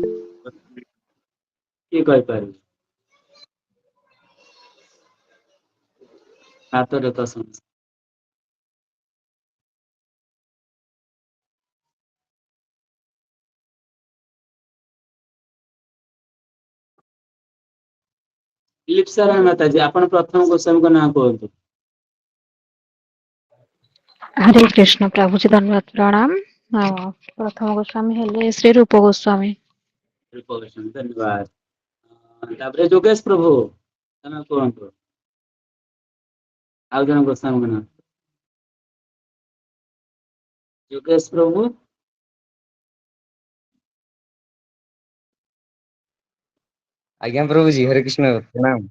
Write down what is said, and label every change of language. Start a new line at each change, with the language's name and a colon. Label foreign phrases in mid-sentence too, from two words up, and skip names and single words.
Odia: କିଏ କହିପାରିବେ? ହାତ ଦେଖ ସମସ୍ତେ। ଲିପ୍ସା ରାଣୀ ମାତାଜୀ ଆପଣ ପ୍ରଥମ ଗୋସ୍ୱାମୀଙ୍କ ନାଁ କୁହନ୍ତୁ। ହରେ କୃଷ୍ଣ ପ୍ରଭୁଜୀ ଧନ୍ୟବାଦ ପ୍ରଣାମ। ପ୍ରଥମ ଗୋସ୍ୱାମୀ ହେଲେ ଶ୍ରୀ ରୂପ ଗୋସ୍ୱାମୀ। ରୂପ ଗୋସ୍ୱାମୀ ଧନ୍ୟବାଦ। ତାପରେ ଯୋଗେଶ ପ୍ରଭୁ ତମେ କୁହନ୍ତୁ। ଆଉ ଜଣେ ଗୋସ୍ୱାମୀଙ୍କ ନାଁ। ଯୋଗେଶ ପ୍ରଭୁ। ଆଜ୍ଞା ପ୍ରଭୁଜୀ ହରେ କୃଷ୍ଣ ପ୍ରଣାମ।